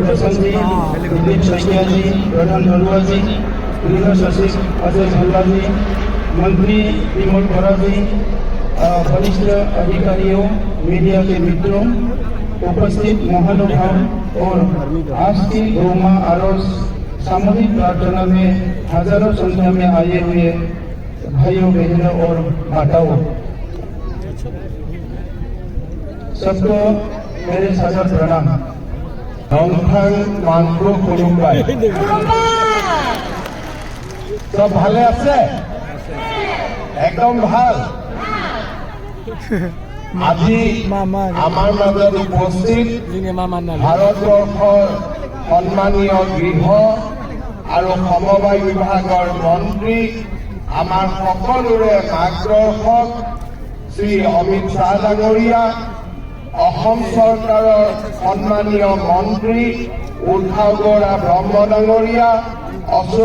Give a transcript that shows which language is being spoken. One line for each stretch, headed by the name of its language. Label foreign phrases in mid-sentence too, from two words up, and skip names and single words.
Hindi: प्रसन्न जी, दिलीप सैकिया जी, प्रधान बरुआ जी, गृह सचिव अजय भल्ला जी, मंत्री विमल बोरा जी, वरिष्ठ अधिकारियों, मीडिया के मित्रों, उपस्थित महानुभाव और आज की गौमा आरोस सामूहिक प्रार्थना में हजारों संख्या में आए हुए भाइयों बहनों और माताओं, सबको मेरे सादर प्रणाम।
Bodo: नोंथां मानखौ खुलुमबाय।
Assamese: সব ভালে আছে একদম ভাল। আজি আমাৰ মাজত উপস্থিত ভাৰতবৰ্ষৰ সন্মানীয় গৃহ আৰু সমবায় বিভাগৰ মন্ত্ৰী, আমাৰ সকলোৰে মাৰ্গদৰ্শক শ্ৰী অমিত শ্বাহ ডাঙৰীয়া, অসম চৰকাৰৰ সন্মানীয় মন্ত্ৰী উদ্ধৱ গৌৰা ব্ৰহ্ম ডাঙৰীয়া, অশোক